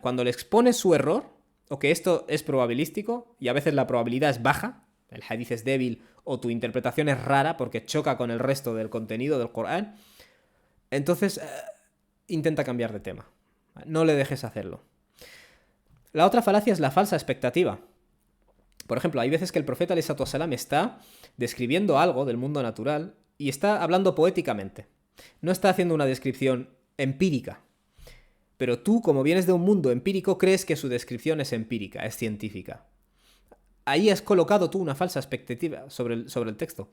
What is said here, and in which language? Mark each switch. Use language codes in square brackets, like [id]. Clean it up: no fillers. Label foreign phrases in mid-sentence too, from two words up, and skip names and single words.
[es] Cuando le expones su error, o que esto es probabilístico, y a veces la probabilidad es baja, el hadith es débil, o tu interpretación es rara porque choca con el resto del contenido del Corán, entonces intenta cambiar de tema. No le dejes hacerlo. La otra falacia es la falsa expectativa. Por ejemplo, hay veces que el profeta [ar] عليه الصلاة والسلام [es] está describiendo algo del mundo natural y está hablando poéticamente. No está haciendo una descripción empírica. Pero tú, como vienes de un mundo empírico, crees que su descripción es empírica, es científica. Ahí has colocado tú una falsa expectativa sobre el texto.